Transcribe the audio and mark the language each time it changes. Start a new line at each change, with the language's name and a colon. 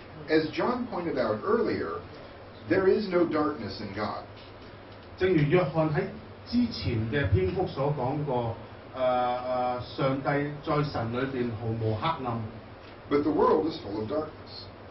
English: As John pointed out earlier, there is no darkness in God.
Cantonese: 正如約翰喺之前嘅篇幅所講過，上帝在神裏邊毫無黑暗。
English: But the world is full of darkness.